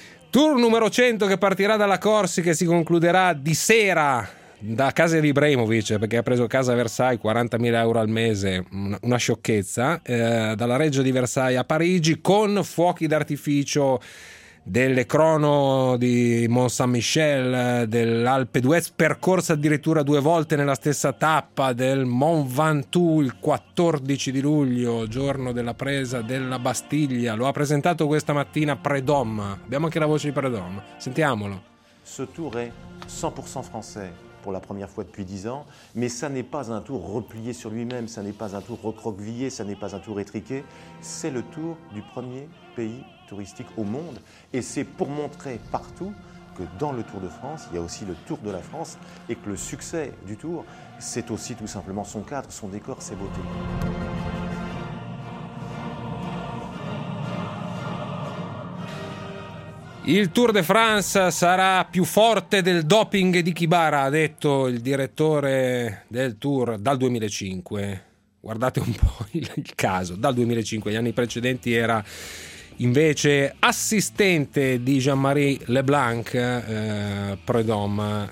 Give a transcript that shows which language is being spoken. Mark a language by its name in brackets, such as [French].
[Italian] Tour numero 100 che partirà dalla Corsica e si concluderà di sera da casa di Ibrahimovic, perché ha preso casa a Versailles, 40.000 euro al mese, una sciocchezza, dalla Reggia di Versailles a Parigi, con fuochi d'artificio delle crono di Mont Saint-Michel, dell'Alpe d'Huez, percorsa addirittura due volte nella stessa tappa del Mont Ventoux il 14 di luglio, giorno della presa della Bastiglia. Lo ha presentato questa mattina Predom. Abbiamo anche la voce di Predom, sentiamolo. [French] Ce tour est 100% français pour la première fois depuis 10 ans, mais ça n'est pas un tour replié sur lui-même, ça n'est pas un tour recroquevillé, ça n'est pas un tour étriqué, c'est le tour du premier pays touristique au monde, et c'est pour montrer partout que dans le Tour de France, il y a aussi le Tour de la France, et que le succès du Tour, c'est aussi tout simplement son cadre, son décor, ses beautés. [Italian] Il Tour de France sarà più forte del doping di Kibara, ha detto il direttore del Tour dal 2005. Guardate un po' il caso, dal 2005, gli anni precedenti era invece assistente di Jean-Marie Leblanc, Prudhomme.